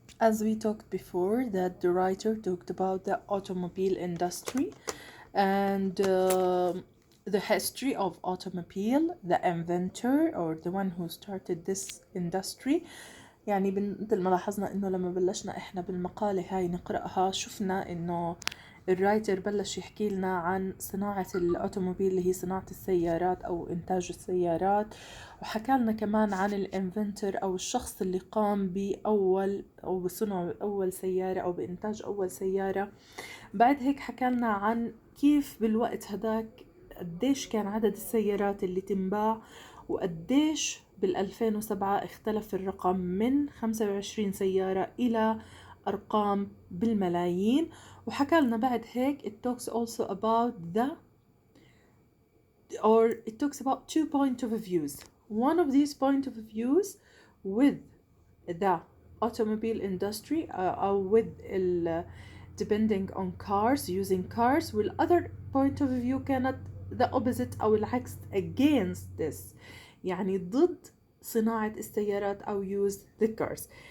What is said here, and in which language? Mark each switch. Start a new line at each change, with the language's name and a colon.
English: As we talked before, that the writer talked about the automobile industry and the history of automobile, the inventor or the one who started this industry.
Arabic: يعني مثل ما لاحظنا انه لما بلشنا احنا بالمقالة هاي نقرأها شفنا انه الرايتر بلش يحكي لنا عن صناعة الأوتوموبيل اللي هي صناعة السيارات أو إنتاج السيارات، وحكى لنا كمان عن الانفنتر أو الشخص اللي قام بأول أو بصنع أول سيارة أو بإنتاج أول سيارة. بعد هيك حكى لنا عن كيف بالوقت هداك قديش كان عدد السيارات اللي تنباع، وقديش بال2007 اختلف الرقم من 25 سيارة إلى أرقام بالملايين. وحكى لنا بعد هيك
English: it talks also about it talks about 2 point of views. One of these point of views with the automobile industry or with depending on cars, using cars, والother point of view
Arabic: كانت
English: the opposite
Arabic: أو العكس
English: against this،
Arabic: يعني ضد صناعة السيارات أو
English: use the cars.